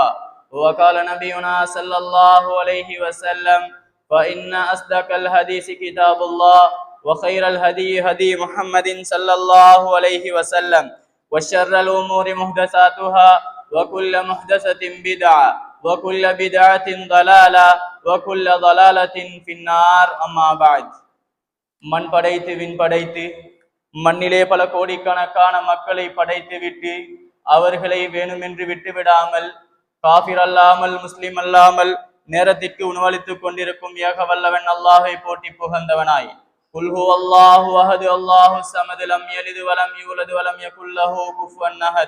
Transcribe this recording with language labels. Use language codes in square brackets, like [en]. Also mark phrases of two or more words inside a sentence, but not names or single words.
[ar] وقال نبينا صلى الله عليه وسلم: فإن أصدق الحديث كتاب الله وخير الهدي هدي محمد صلى الله عليه وسلم وشر الأمور محدثاتها وكل محدثة بدعة وكل بدعة ضلالة وكل ضلالة في النار. أما بعد. [ta] மண் படைத்து விண் படைத்து மண்ணிலே பல கோடிக்கணக்கான மக்களை படைத்து விட்டு அவர்களை வேணுமென்று விட்டுவிடாமல் காஃபிர் அல்லாமல் முஸ்லிம் அல்லாமல் நேரத்திற்கு உணவளித்துக் கொண்டிருக்கும் ஏக வல்லவன் அல்லாஹை போற்றி புகழ்ந்தவனாய், [ar] قل هو الله أحد الله الصمد لم يلد ولم يولد ولم يكن له كفوا أحد.